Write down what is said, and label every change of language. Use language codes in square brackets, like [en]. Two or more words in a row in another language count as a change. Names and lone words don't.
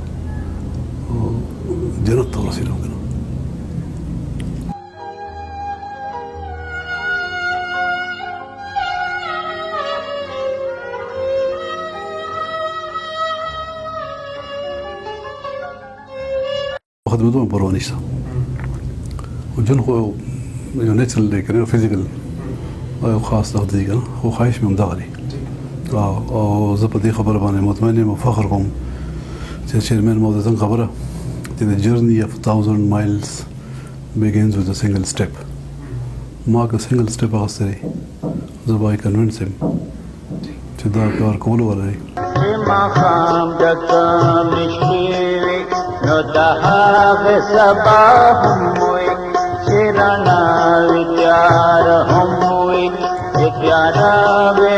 [ps] جنت ته ورسېږم که نه خدمتو مې پروا نشته ژوند خو یو نیچرل دی که نه فزیکل یو خاص دغه دی که نه خو خواهش مې همدغه دی او زه په دې خبره باندې مطمئن یم او فخر کوم چې چیرمین مو د څنګه خبره چې [en] the journey of 1000 miles begins with a single step [ps] ما که [en] single step [ps] اخیستی دی زه به کنوینس یم چې دا کار کولو والا دی نو د هغې سبا هم وي چې رڼا وي تیار هم وي چې تیاره وي